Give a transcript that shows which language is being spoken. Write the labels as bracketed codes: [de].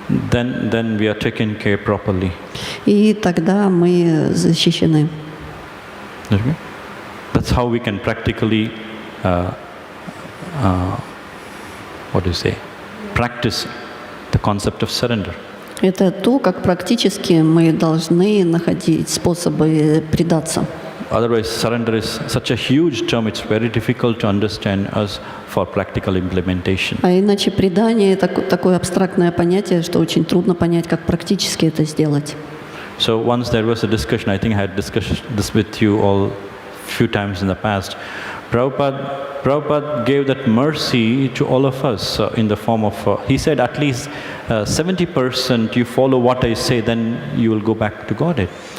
[en] Then we are taken care properly. [ru] И тогда мы защищены. [en] Okay? That's how we can practically, what do you say, practice the concept of surrender. [ru] Это то, как практически мы должны находить способы предаться. [en] Otherwise, surrender is such a huge term, it's very difficult to understand us for practical implementation. [ru] А иначе предание – это такое абстрактное понятие, что очень трудно понять, как практически это сделать. [en] So once there was a discussion, I think I had discussed this with you all few times in the past. Prabhupada gave that mercy to all of us in the form of, he said at least 70% you follow what I say, then you will go back to Godhead.